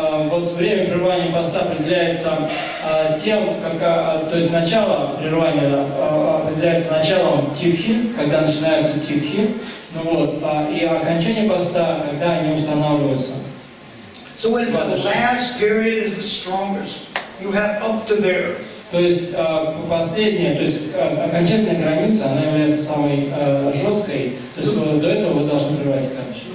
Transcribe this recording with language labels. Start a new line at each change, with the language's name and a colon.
Russian: Вот время прерывания поста определяется тем, то есть начало прерывания определяется началом титхи, когда начинаются титхи, и окончание поста, когда они устанавливаются.
English: So when the last period is the strongest, you have up to there.
Russian: То есть последняя, то есть окончательная граница, она является самой жесткой, то есть до этого вы должны прерывать Экадаши.